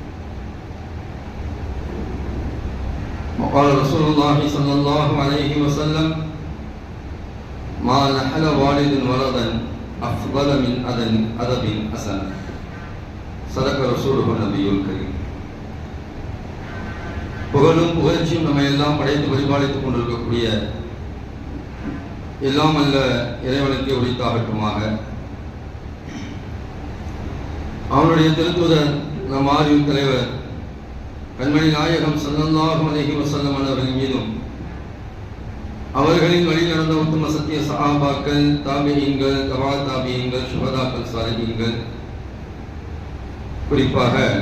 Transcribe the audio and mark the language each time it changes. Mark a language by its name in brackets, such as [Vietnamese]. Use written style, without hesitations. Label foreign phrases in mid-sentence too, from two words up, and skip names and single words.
[Arabic] وقال رسول الله صلى الله عليه وسلم: ما نحل والد ولدا أفضل من أدب حسن. صدق رسوله النبي الكريم. [Tamil] புகழும் புகழ்ச்சியும் நம்ம எல்லாம் படைத்து பரிபாலித்துக் கொண்டிருக்கக்கூடிய எல்லாம் அல்ல இறைவனுக்கு உரித்தாகட்டுமாக. அவனுடைய திருத்தூதர் நம் ஆரின் தலைவர் கண்மணி நாயகம் [Arabic] صلى الله عليه وسلم [Tamil] அவர்கள் மீதும் அவர்களின் வழி நடந்த உத்தம சத்திய சஹாபாக்கள், தாபிஈன்கள், தபா தாபிஈன்கள், சுஹதாக்கள், சாலிஹீன்கள், குறிப்பாக